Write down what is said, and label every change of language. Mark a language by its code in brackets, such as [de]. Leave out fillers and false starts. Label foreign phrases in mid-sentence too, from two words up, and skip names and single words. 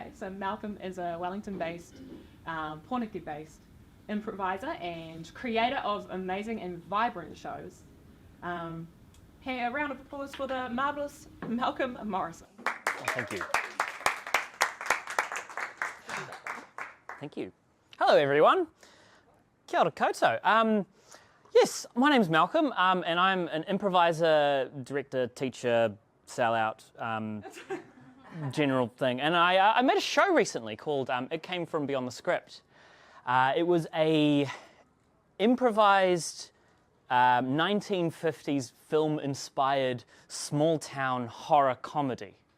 [en] So Malcolm is a Wellington-based, Pornicky-based improviser and creator of amazing and vibrant shows. Here, a round of applause for the marvellous Malcolm Morrison. Thank you. Thank you. Hello, everyone. [mi] Kia ora koutou. [en] Yes, my name's Malcolm, and I'm an improviser, director, teacher, sellout, general thing. And I made a show recently called It Came From Beyond the Script. It was a improvised 1950s film-inspired small-town horror comedy.